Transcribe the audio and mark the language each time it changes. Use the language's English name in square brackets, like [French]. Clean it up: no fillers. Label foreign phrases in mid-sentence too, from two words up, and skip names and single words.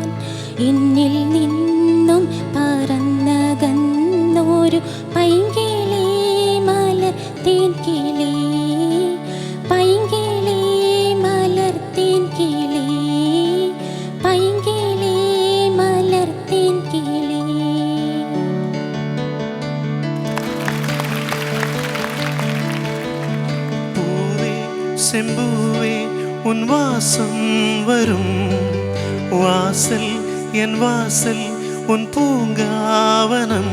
[Malayalam] എന്നിൽ നിന്നും പറന്നകന്നൊരു പൈങ്കിളി മലർത്തേൻ കിളി, പൈങ്കിളി മലർത്തേൻ കിളി, പൈങ്കിളി മലർത്തേൻ കിളി. [Tamil] பூவே செம்பூவே உன் வாசம் வரும் வாசல், என் வாசல் உன் பூங்காவனம்.